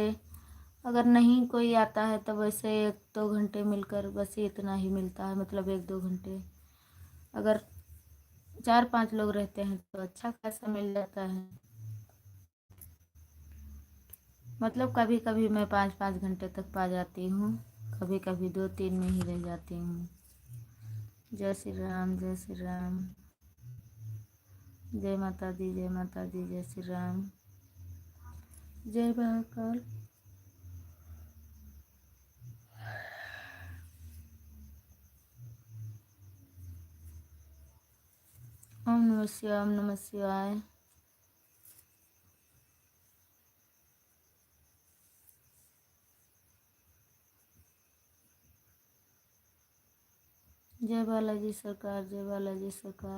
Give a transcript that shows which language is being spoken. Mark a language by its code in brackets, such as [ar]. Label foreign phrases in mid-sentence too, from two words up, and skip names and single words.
[hi] अगर नहीं कोई आता है तो वैसे 1-2 घंटे मिलकर बस इतना ही मिलता है, मतलब 1-2 घंटे। अगर 4-5 लोग रहते हैं तो अच्छा खासा मिल जाता है। मतलब कभी कभी मैं 5-5 घंटे तक पा जाती हूँ, कभी कभी 2-3 में ही रह जाती हूँ। जय श्री राम, जय श्री राम। जय माता दी, जय माता दी। जय श्री राम। जय महाकाल। ओम नमः शिवाय, ओम नमः शिवाय। जय बालाजी सरकार, जय बालाजी सरकार।